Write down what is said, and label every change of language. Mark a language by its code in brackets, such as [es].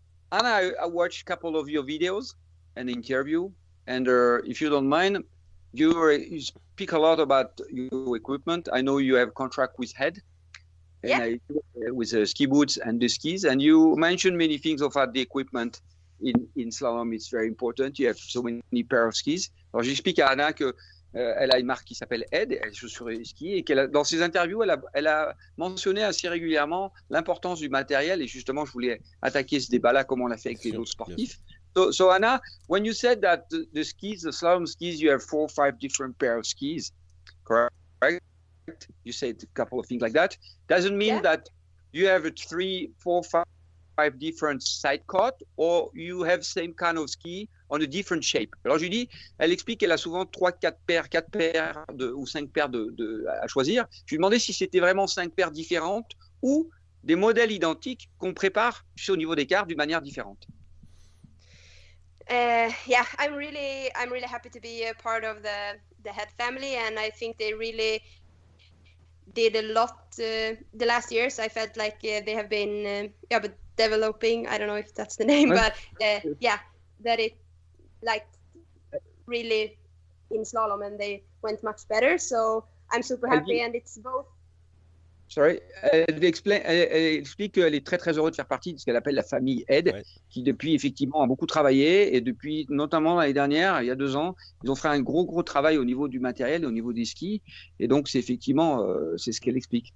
[en] Anna, I watched a couple of your videos and interview, and if you don't mind, you speak a lot about your equipment. I know you have contract with Head, and with ski boots and the skis, and you mentioned many things about the equipment in slalom. It's very important. You have so many pair of skis. [fr] Alors j'explique à Anna que elle a une marque qui s'appelle Ed, elle joue sur les skis, et dans ses interviews, elle a mentionné assez régulièrement l'importance du matériel, et justement, je voulais attaquer ce débat-là comme on l'a fait avec les autres sportifs. [en] So Anna, when you said that the skis, the slalom skis, you have 4 or 5 different pair of skis, correct? You said a couple of things like that. Doesn't mean that you have 3, 4, 5 different side cut, or you have same kind of ski on a different shape. [fr] Alors je lui dis, elle explique qu'elle a souvent 4 paires ou 5 paires à choisir. Je lui ai demandé si c'était vraiment 5 paires différentes ou des modèles identiques qu'on prépare au niveau des cartes d'une manière différente. [en] I'm really happy to be a part of the Head family, and I think they really did a lot the last years. I felt like they have been developing. I don't know if that's the name, [fr] Ouais. [en] but yeah, that it like really in slalom and they went much better. So I'm super happy, and it's both. Sorry. [fr] Elle explique qu'elle est très très heureuse de faire partie de ce qu'elle appelle la famille Ed, Ouais. qui depuis effectivement a beaucoup travaillé, et depuis notamment l'année dernière, il y a 2 ans, ils ont fait un gros travail au niveau du matériel et au niveau des skis, et donc c'est effectivement c'est ce qu'elle explique.